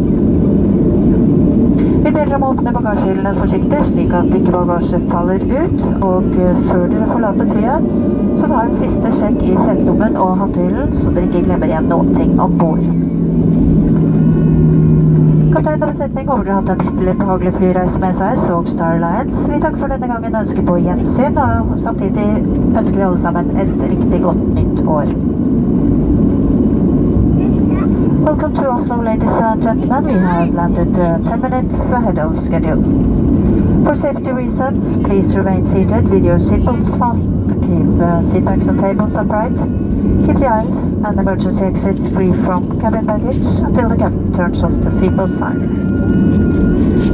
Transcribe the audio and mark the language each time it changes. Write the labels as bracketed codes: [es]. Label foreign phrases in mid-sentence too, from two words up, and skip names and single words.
[no] Vi ber dere om å åpne bagasjehyllene forsiktig, slik at ikke bagasje faller ut, og før dere forlater flyet, så ta en siste sjekk i setelommen og hattehyllen, så dere ikke glemmer igjen noen ting ombord. Kaptein og besetning håper dere har hatt en ytterligere behagelig flyreise med seg, så Star Alliance. Vi takker for denne gangen og ønsker på gjensyn, og samtidig ønsker vi alle sammen et riktig godt nytt år. [en] Welcome to Oslo, ladies and gentlemen. We have landed 10 minutes ahead of schedule. For safety reasons, please remain seated with your seatbelts fastened. Keep seat backs and tables upright. Keep the aisles and emergency exits free from cabin baggage until the captain turns off the seatbelt sign.